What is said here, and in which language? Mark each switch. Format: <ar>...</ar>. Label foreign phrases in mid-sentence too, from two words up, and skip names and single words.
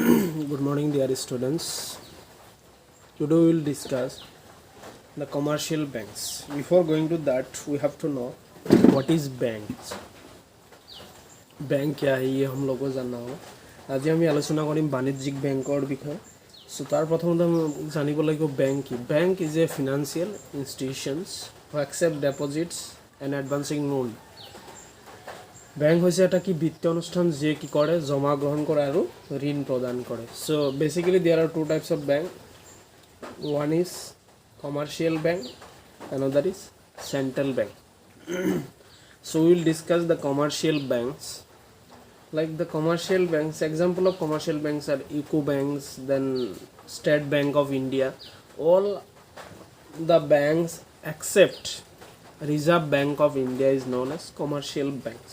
<en>Good morning, dear students. Today we will discuss the commercial banks. Before going to that, we have to know what is banks.</en> <hi>बैंक क्या है ये हम लोगों को जानना होगा आज</hi> <as>আমি আলোচনা কৰিম বাণিজ্যিক বেংকৰ বিষয়ে সো তাৰ প্ৰথমতে জানিব লাগিব</as> <en>bank is a financial institutions who accept deposits and advancing loan</en> <as>बैंक হৈছে এটা কি বিত্তীয় অনুষ্ঠান যে কি কৰে জমা গ্ৰহণ কৰে আৰু ঋণ প্ৰদান কৰে সো বেসিক্যালি</as> <en>there are two types of bank one is commercial bank another is central bank so we will discuss the commercial banks like the commercial banks example of commercial banks are UCO banks then State Bank of India all the banks except Reserve Bank of India is known as commercial banks.</en>